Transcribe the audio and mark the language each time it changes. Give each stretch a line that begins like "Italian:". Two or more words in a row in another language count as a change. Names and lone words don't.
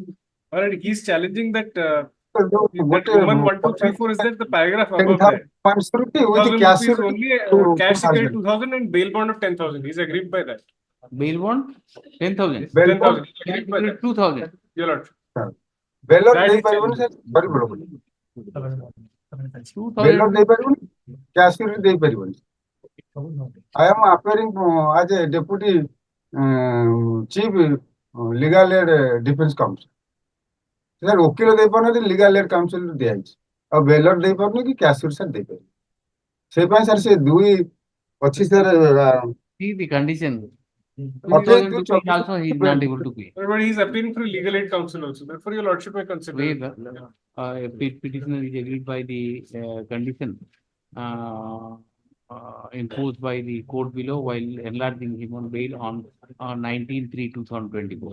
English: Alright, he's challenging that Roman 1, 2, 3, 4 is that the paragraph above 10,000 that. security with 1,000 cash rupees security only, cash security 2,000. 2,000 and bail bond of 10,000. He's agreed by that. Bail bond? 10,000. Bail 10,000. bond, He's agreed by that. 2,000. Your lord. bail That
Odia: ଦେଇ
English: is
Odia: ପାରିବନି
English: challenging.
Odia: ସରି ବୋଲ bail
English: 2,000.
Odia: ଦେଇ ପାରିବନି
English: cash security
Odia: ଦେଇ ପାରିବନି.
English: I am appearing as a deputy chief legal aid defense counsel. Sir,
Odia: ଓକିଲ ଦେଇପାରୁନାହାନ୍ତି
English: legal aid counsel
Odia: ଦିଆଯାଇଛି ଆଉ ବେଲର ଦେଇପାରୁନି କି
English: cash security
Odia: ସାର୍ ଦେଇପାରିବେ. ସେଇ ପାଇଁ ସାର୍ ସେ ଦୁଇ ଅଛି ସାର୍
English: See the condition. 28 2,000 to rupees also he is not able to pay. But he's appealing for legal aid counsel also. Therefore, your lordship may consider. Wait, petitioner is agreed by the condition imposed by the court below while enlarging him on bail on 19/3/2024.